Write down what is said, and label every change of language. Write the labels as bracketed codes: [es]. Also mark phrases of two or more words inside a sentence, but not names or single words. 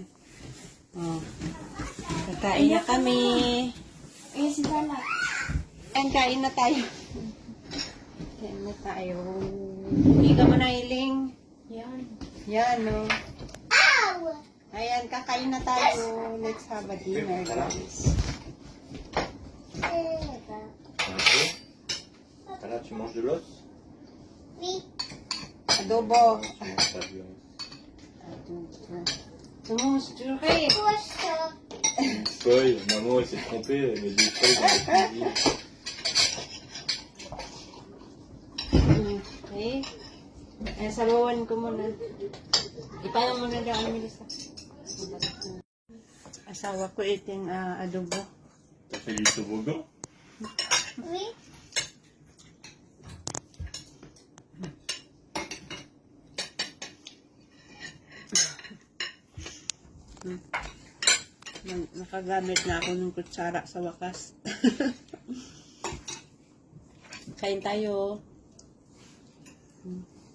[tl] Oh. Kakain na kami. Ayan si Tala. Ayan, kain na tayo. Kain na tayo. Hindi ka manahiling. Yan. Yan, no. Ayan, kakain na tayo. [en] Let's have a dinner, guys. [fr] Là, tu manges de l'os? [tl] Adobo. [fr] Tu manges pas de l'os. Tumusture. Feuille, maman elle s'est trompée, elle met des feuilles dans la cuisine. [en] Okay. [tl] Sabawan ko muna. Ipala muna dyan ang Melissa. Asawa ko iting adobo. [fr] T'as fait du toboggan? Oui. [tl] Nakagamit na ako ng kutsara sa wakas. Kain tayo.